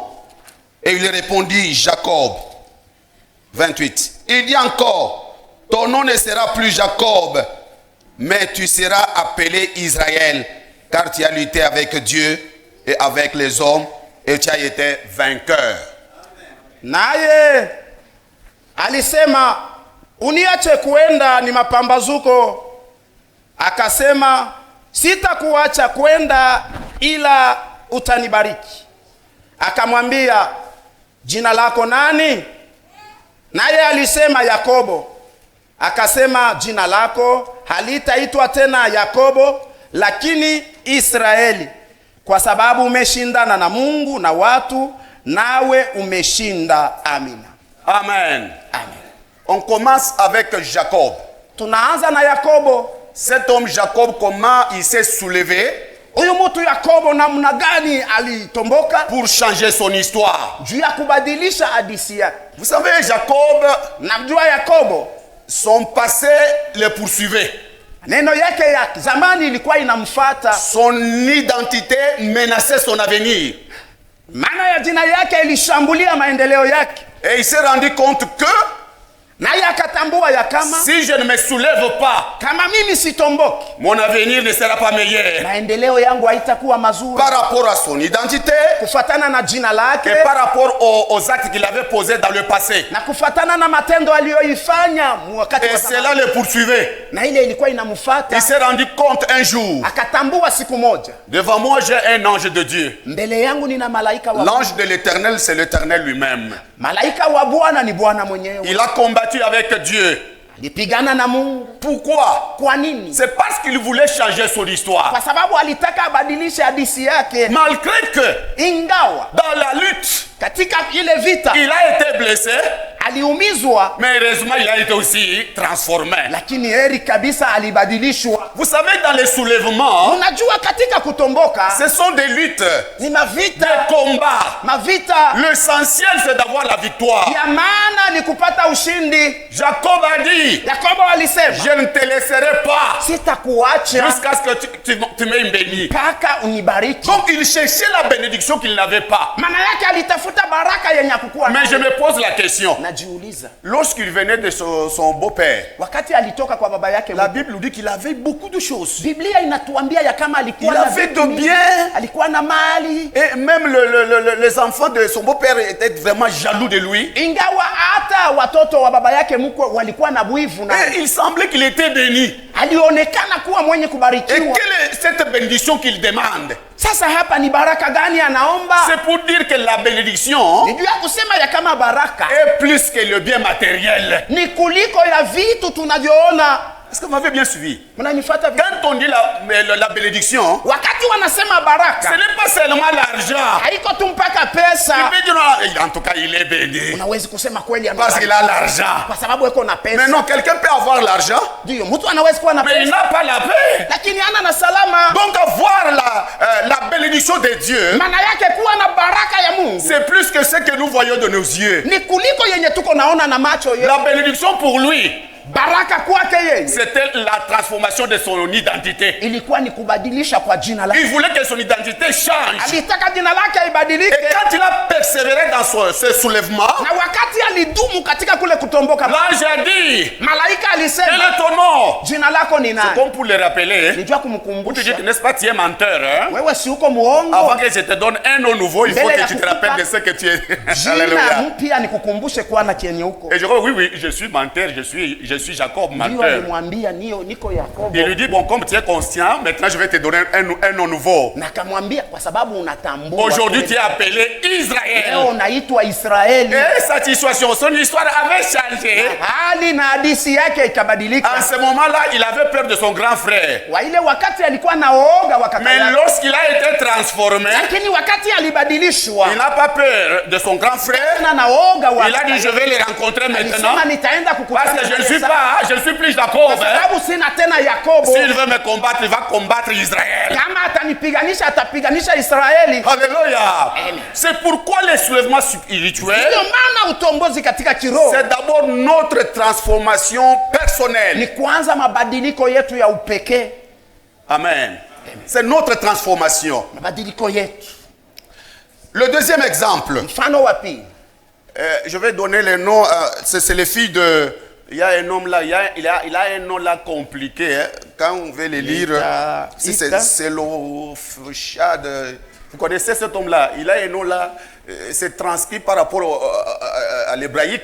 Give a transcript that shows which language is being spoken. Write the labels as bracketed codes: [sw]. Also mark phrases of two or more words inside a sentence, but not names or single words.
[fr] Et il répondit, Jacob. 28. Il dit encore, ton nom ne sera plus Jacob, mais tu seras appelé Israël, car tu as lutté avec Dieu et avec les hommes, et tu as été vainqueur. [sw] Naye alisema uniache kuenda ni mapambazuko. Akasema sitakuacha kwenda ila utanibariki. Akamwambia jina lako nani? Naye alisema Yakobo. Akasema jina lako halitaitwa tena Yakobo lakini Israeli, kwa sababu umeshindana na Mungu na watu, nawe umeshinda. Amina. [fr] Amen. Amen. On commence avec Jacob. [sw] Tunaanza na Yakobo. [fr] Cet homme Jacob, comment il s'est soulevé [sw] Huyu mtu Yakobo namna gani alitomboka [fr] pour changer son histoire. [sw] juu ya kubadilisha hadithi yake. [fr] Vous savez, Jacob, [sw] Namjua Yakobo, [fr] son passé le poursuivait. [sw] neno yake ya zamani ilikuwa inamfuata. [fr] Son identité menaçait son avenir. [sw] Maana ya jina yake ilishambulia maendeleo yake. [fr] Et il s'est rendu compte que [sw] Naye akatambua ya kama [fr] si je ne me soulève pas, [sw] kama mimi sitomboki, [fr] mon avenir ne sera pas meilleur. [sw] maendeleo yangu haitakuwa mazuri. [fr] Par rapport à son identité [sw] Kufatana na jina [fr] et [sw] lake [fr] par rapport aux actes qu'il avait posés dans le passé. [sw] na kufatana na matendo aliyoifanya wakati [fr] Et [sw] wa [fr] cela [sw] zamani. [fr] le poursuivait. [sw] Na ile ilikuwa inamfuata. [fr] Il s'est rendu compte un jour, [sw] Akatambua siku moja, [fr] devant moi j'ai un ange de Dieu. [sw] mbele yangu nina malaika wa [fr] L'ange de l'Éternel, c'est l'Éternel lui-même. [sw] malaika wa Bwana ni Bwana mwenyewe. [fr] Il a combattu avec Dieu. [sw] Alipigana na Mungu. [fr] Pourquoi? [sw] Kwa nini? [fr] C'est parce qu'il voulait changer son histoire. [sw] Kwa sababu alitaka abadilishe hadithi yake. [fr] Malgré que [sw] Ingawa [fr] dans la lutte, [sw] katika ile vita [fr] il a été blessé, [sw] aliumizwa, [fr] mais heureusement il a été aussi transformé. [sw] lakini heri kabisa alibadilishwa. [fr] Vous savez, dans les soulèvements, [sw] Unajua katika kutomboka [fr] ce sont des luttes, [sw] ni mavita, [fr] des combats. [sw] mavita [fr] L'essentiel, c'est d'avoir la victoire. [sw] ya maana ni kupata ushindi. [fr] Jacob a dit, [sw] Yakobo alisema [fr] je ne te laisserai pas [sw] sitakuacha [fr] jusqu'à ce que tu m'aies béni. [sw] mpaka unibariki. [fr] Donc il cherchait la bénédiction qu'il n'avait pas. [sw] Maana yake alitafuta baraka yenye hakukuwa [fr] Mais je [sw] nayo. [fr] me pose la question, [sw] Na anajiuliza [fr] lorsqu'il venait de son beau-père, [sw] wakati alitoka kwa baba yake [fr] la [sw] mkwe. [fr] Bible nous dit qu'il avait beaucoup de choses. [sw] Biblia inatuambia ya kama alikuwa [fr] Il [sw] na [fr] avait [sw] vitu [fr] de [sw] mingi, [fr] bien. [sw] alikuwa na mali, [fr] Et même les enfants de son beau-père étaient vraiment jaloux de lui. [sw] ingawa hata watoto wa baba yake mkwe walikuwa na wivu na [fr] Et il semblait qu'il était béni. [sw] alionekana kuwa mwenye [fr] Et [sw] kubarikiwa. [fr] quelle est cette bénédiction qu'il demande? [sw] Sasa hapa ni baraka gani anaomba? [fr] C'est pour dire que la bénédiction [sw] Ni juu ya kusema ya kama baraka [fr] est plus que le bien matériel. [sw] ni kuliko ya vitu tunavyoona. [fr] Est-ce que vous m'avez bien suivi? [sw] Mnanifuata vizuri? [fr] Quand on dit la bénédiction, [sw] Wakati wanasema [fr] ce [sw] baraka [fr] n'est pas seulement l'argent. [sw] haiko tu mpaka [fr] Il [sw] pesa. [fr] peut dire, non, en tout cas, il est béni. [sw] Unawezi kusema kweli [fr] Parce qu'il a l'argent. [sw] kwa sababu iko na [fr] Mais [sw] pesa. [fr] non, quelqu'un peut avoir l'argent, [sw] Ndio, mtu anaweza kuwa na [fr] mais il [sw] pesa [fr] n'a pas la paix. [sw] lakini hana na salama. [fr] Donc avoir la bénédiction de Dieu, [sw] Maana yake kuwa na baraka ya Mungu [fr] c'est plus que ce que nous voyons de nos yeux. [sw] ni kuliko yenye tuko naona na macho yetu. [fr] La bénédiction pour lui, [sw] Baraka kwake yeye [fr] c'était la transformation de son identité. [sw] ilikuwa ni kubadilisha kwa jina lake. [fr] Il voulait que son identité change. [sw] Alitaka jina lake [fr] Et [sw] ibadilike, [fr] quand il a persévéré dans ce soulèvement, [sw] na wakati alidumu katika kule kutomboka, [fr] l'ange a dit, [sw] malaika [fr] quel [sw] alisema [fr] est ton nom? [sw] jina lako ni nani? [fr] Comme pour le rappeler, [sw] Nijua [fr] pour te [sw] kumkumbusha [fr] dire que n'est-ce pas, tu es menteur. Hein? [sw] wewe si uko muongo. [fr] Avant que je te donne un nom nouveau, il faut [sw] Mbele [fr] que [sw] ya [fr] tu te [sw] kukupa [fr] rappelles de ce que tu es. [sw] Jina [fr] Alléluia. [sw] mpya nikukumbushe kwana kenye huko. [fr] Et je crois, oui, oui, je suis menteur, je suis Jacob, [sw] Ndio [fr] menteur. [sw] alimwambia niko Yakobo, [fr] Il lui dit, bon, comme tu es conscient, maintenant je vais te donner un nom nouveau. [sw] na akamwambia kwa sababu unatambua [fr] Aujourd'hui, tu es [sw] leo [fr] appelé Israël. [sw] unaitwa Israeli. [fr] Et sa situation, son histoire avait changé. [sw] Hali na hadisi yake ikabadilika. [fr] En ce moment-là, il avait peur de son grand frère. [sw] Wa ile wakati alikuwa na oga wa kaka [fr] Mais [sw] yake, [fr] lorsqu'il a été transformé, [sw] lakini wakati alibadilishwa [fr] il n'a pas peur de son grand frère. [sw] na oga wa [fr] Il a dit, je vais les rencontrer maintenant. [sw] alisema nitaenda kukutana [fr] Parce que je ne suis [sw] naye [fr] pas, je ne suis plus Jacob. [sw] kwa [fr] Hein. [sw] sababu sina tena Yakobo. [fr] S'il veut me combattre, il va combattre Israël. [sw] Kama atanipiganisha atapiganisha Israeli. [fr] Alléluia. [sw] Amen. [fr] C'est pourquoi les soulèvements spirituels, [sw] Ndio maana utombozi katika kiroho [fr] c'est d'abord notre transformation [sw] ni [fr] personnelle. [sw] kwanza mabadiliko yetu ya upekee, Amen. [fr] C'est notre transformation. [sw] mabadiliko yetu. [fr] Le deuxième exemple, [sw] Mfano wa pili, [fr] je vais donner les noms, c'est les filles de... Il y a un homme là, il a un nom là compliqué. Hein. Quand on veut les lire, si c'est l'Ofshad. Vous connaissez cet homme-là? Il a un nom là, c'est transcrit par rapport à l'hébraïque.